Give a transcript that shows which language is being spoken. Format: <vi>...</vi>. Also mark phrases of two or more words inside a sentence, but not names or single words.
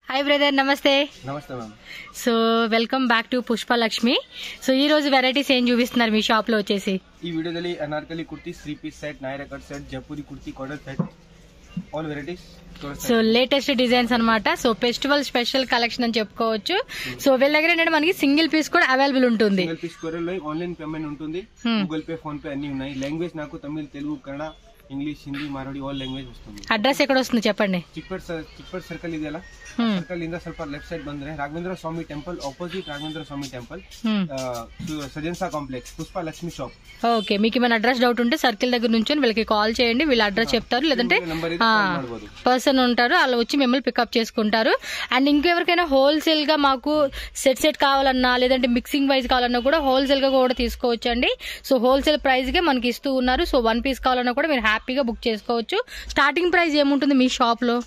<en>Hi brother namaste</en> <hi>नमस्ते मैम</hi> <en>so welcome back to</en> <te>पुष्पा लक्ष्मी सो ఈ రోజు వెరైటీస్ ఏం చూపిస్తున్నారు మీ షాప్ లో వచ్చేసి ఈ వీడియోలో అనార్కలి కుర్తీ</te> <en>3 piece set Naira cut set</en> <te>జైపూరి కుర్తీ</te> <en>cotton set all varieties</en> <te>సో</te> <en>latest designs</en> <te>అన్నమాట సో</te> <en>festival special collection</en> <te>అని చెప్పుకోవచ్చు సో వీళ్ళ దగ్గర ఏంటంటే మనకి</te> <en>single piece</en> <te>కూడా అవైలబుల్ ఉంటుంది</te> <en>single piece</en> <te>కొరియర్ లో</te> <en>online payment</en> <te>ఉంటుంది గూగుల్ పే ఫోన్ పే అన్ని ఉన్నాయి లాంగ్వేజ్ నాకు తమిళ తెలుగు కన్నడ ఇంగ్లీష్ హిందీ మరాఠీ</te> <en>all language</en> <te>వస్తుంది అడ్రస్ ఎక్కడ వస్తుంది చెప్పండి</te> <kn>చిక్పెట్ సర్కిల్ ಇದೆಯಲ್ಲ ಸರ್ಕಲ್ ಇಂದ ಸ್ವಲ್ಪ</kn> <en>left side</en> <kn>ಬಂದ್ರೆ ರಾಘವೇಂದ್ರ ಸ್ವಾಮಿ</kn> <en>temple opposite</en> <kn>ರಾಘವೇಂದ್ರ ಸ್ವಾಮಿ ಟೆಂಪಲ್ సజన్సా కాంప్లెక్స్ పుష్ప లక్ష్మి షాప్</kn> <te>ఓకే మీకు ఏమైనా</te> <en>address doubt</en> <te>ఉంటే సర్కిల్ దగ్గర నుంచి వీళ్ళకి కాల్ చేయండి వీళ్ళ అడ్రస్ చెప్తారు లేదంటే పర్సన్ ఉంటారు అలా వచ్చి మిమ్మల్ని పికప్ చేసుకుంటారు అండ్ ఇంకెవరికైనా హోల్సేల్ గా మాకు సెట్ కావాలన్నా లేదంటే</te> <en>mixing wise</en> <te>కావాలన్నా కూడా హోల్సేల్ గా కూడా తీసుకోవచ్చు అండి సో</te> <en>wholesale price</en> <te>గా మనకి ఇస్తూ ఉన్నారు సో 1 పీస్ కావాలన్నా కూడా మీరు హ్యాపీగా బుక్ చేసుకోవచ్చు</te> <en>starting price</en> <te>ఏముంటుంది మీ షాప్ లో</te>